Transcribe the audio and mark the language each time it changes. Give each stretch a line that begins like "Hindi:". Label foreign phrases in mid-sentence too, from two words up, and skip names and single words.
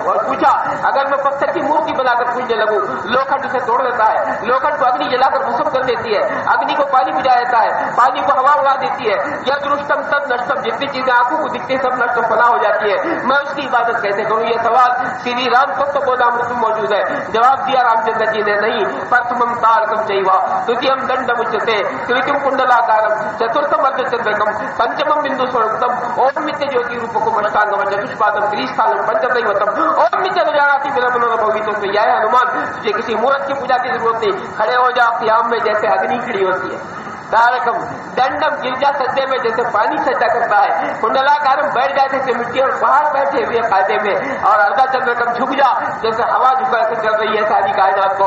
Urdu: اور پوچھا اگر میں پتھر کی مورتی بنا کر پوجنے لگوں، لوکھنڈ اسے توڑ دیتا ہے، لوکھنڈ کو اگنی جلا کر بھسم کر دیتی ہے، اگنی کو پانی بجھا دیتا ہے، پانی کو ہوا اڑا دیتی ہے،
Sanskrit: यद् दृष्टम् सर्वम् नष्टम्,
Urdu: جتنی چیزیں آنکھوں کو دکھتی سب نشت و فنا ہو جاتی ہے، میں اس کی عبادت کیسے کروں. یہ سوال سری رام تتو بودھامرت میں موجود ہے. جواب دیا رام چندر جی نے، نہیں،
Sanskrit: प्रथमं तारकं चैव द्वितीयं दण्डम् उच्यते तृतीयं कुण्डलाकारं चतुर्थम् अर्ध चन्द्रकम् पञ्चमं बिन्दु संयुक्तम् ओम् इति ज्योति रूपकम् अष्टाङ्गं चतुष्पादं त्रिस्थानं पञ्चदैवतम् ओम् इति न जानाति ब्राह्मणो भवेत्.
Urdu: تو یہ ہے ہنومان، تجھے کسی مورت کی پوجا کی ضرورت نہیں، کھڑے ہو جا قیام میں جیسے اگنی کھڑی ہوتی ہے.
Sanskrit: तारकं दण्डम्
Urdu: گرجا سجدے میں جیسے پانی سجدہ کرتا ہے، کنڈلاکارم بیٹھ جائے جیسے مٹی اور پہاڑ بیٹھے ہوئے قاعدے میں، اور
Sanskrit: अर्ध चन्द्रकम्
Urdu: جھک جا جیسے ہوا جھکا کر چل رہی ہے ساری کائنات کو.